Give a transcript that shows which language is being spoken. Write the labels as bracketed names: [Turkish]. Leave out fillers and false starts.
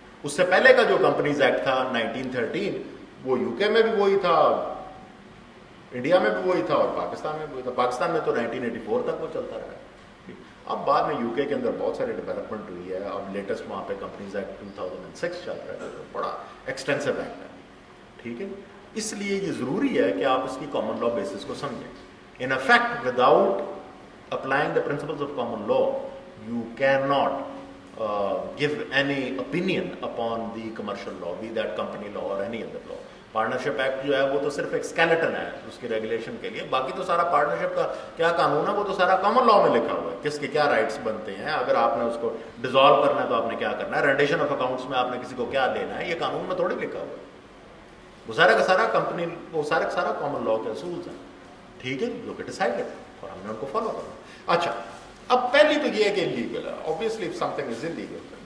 [Urdu] اس سے پہلے کا جو کمپنیز ایکٹ تھا 1913 وہ یو کے میں بھی وہی تھا, انڈیا میں بھی وہی تھا, اور پاکستان میں بھی وہی تھا. پاکستان میں تو 1984 تک وہ چلتا رہا. اب بعد میں یو کے اندر بہت ساری ڈیولپمنٹ ہوئی ہے. اب لیٹسٹ وہاں پہ کمپنیز ایکٹ 2006 چل رہا ہے, بڑا ایکسٹینسو ایکٹ ہے, ٹھیک ہے. اس لیے یہ ضروری ہے کہ آپ اس کی کامن لا بیسس کو سمجھیں. [English] In effect, without applying the principles of common law, you cannot give any opinion upon the commercial law, be that company law or any other law. [Urdu] Partnership act جو ہے وہ تو صرف ایک skeleton ہے اس کی ریگولیشن کے لیے، باقی تو سارا پارٹنرشپ کا کیا قانون ہے وہ تو سارا کامن لاء میں لکھا ہوا ہے، کس کے کیا رائٹس بنتے ہیں، اگر آپ نے اس کو ڈیزالو کرنا ہے تو آپ نے کیا کرنا ہے، رینڈیشن آف اکاؤنٹس میں آپ نے کسی کو کیا دینا ہے، یہ قانون میں تھوڑی لکھا ہوا ہے، وہ سارا کا سارا کمپنی وہ سارا کا سارا کامن لاء کے اصولز ہیں، ٹھیک ہے جو کہ ڈیسائڈڈ اور ہم نے ان کو فالو کرنا۔ اچھا اب پہلی تو یہ ہے کہ انلیگل ہے، [English] obviously if something is illegal،